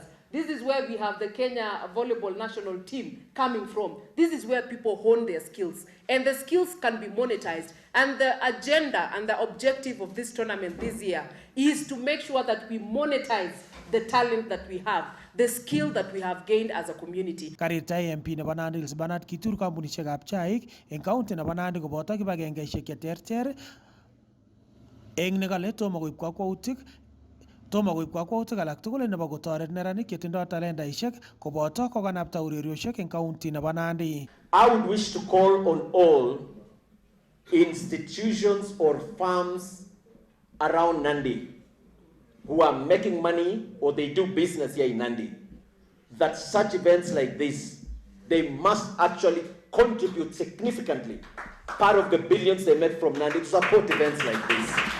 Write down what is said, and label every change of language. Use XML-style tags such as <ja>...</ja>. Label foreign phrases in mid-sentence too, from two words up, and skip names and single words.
<en>This is where we have the Kenya volleyball national team coming from. This is where people hone their skills. And the skills can be monetized. And the agenda and the objective of this tournament this year is to make sure that we monetize the talent that we have, the skill that we have gained as a community.</en> <kln>Karirtai MP nebo Nandi Banat kitur kampunisiekab chaik eng county nebo Nandi koboto kibagengeisiek cheterter eng nekale tomo koib kakwautik alak tugul nebo kotoret neranik chetindo talentaisiek koboto kokanapta ureriosiek eng county nebo Nandi.</kln> <en>I would wish to call on all institutions or firms around Nandi who are making money or they do business here in Nandi, that such events like this, they must actually contribute significantly part of the billions they make from Nandi to support events like this.</en>